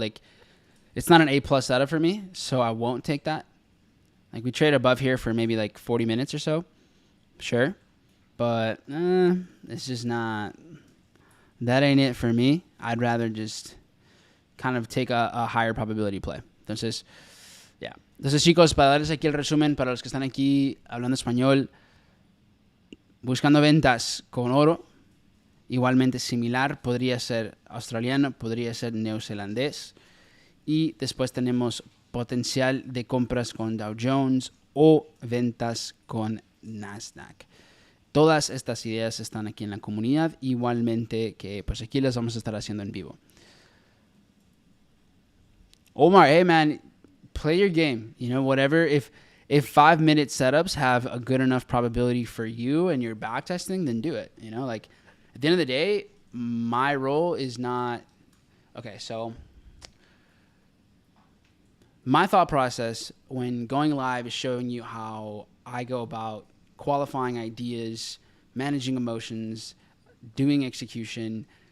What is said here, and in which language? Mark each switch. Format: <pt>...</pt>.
<en>Like, it's not an A+ setup for me, so I won't take that. Like, we trade above here for maybe like 40 minutes or so. Sure. But it's just not. That ain't it for me. I'd rather just kind of take a higher probability play.</en> <es>Entonces,</es> <en>yeah.</en> <es>Entonces, chicos, para darles aquí el resumen, para los que están aquí hablando español, buscando ventas con oro, igualmente similar, podría ser australiano, podría ser neozelandés. Y después tenemos potencial de compras con Dow Jones o ventas con NASDAQ. Todas estas ideas están aquí en la comunidad, igualmente que pues aquí las vamos a estar haciendo en vivo.</es> <en>Omar, hey man, play your game. You know, whatever. If 5-minute setups have a good enough probability for you and you're back testing, then do it. You know, like at the end of the day, my role is not. Okay, so my thought process when going live is showing you how I go about qualifying ideas, managing emotions, doing execution.</en>